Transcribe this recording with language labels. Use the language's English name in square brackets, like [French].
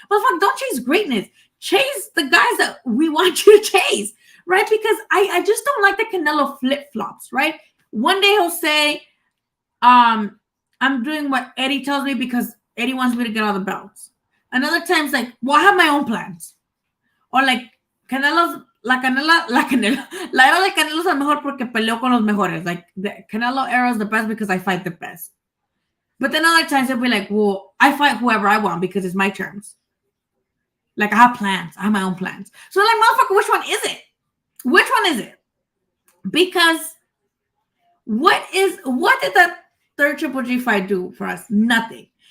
[English] But fuck, don't chase greatness. Chase the guys that we want you to chase, right? Because I just don't like the Canelo flip-flops, right? One day he'll say, I'm doing what Eddie tells me because Eddie wants me to get all the belts. Another time it's like, well, I have my own plans. Or like, [Spanish] Canelo's, la era de Canelo es el mejor porque peleó con los mejores. [English] Like, the Canelo era is the best because I fight the best. But then other times they'll be like, well, I fight whoever I want because it's my terms. Like, I have plans. I have my own plans. So, like, motherfucker, which one is it? Which one is it? Because what did that third Triple G fight do for us? Nothing.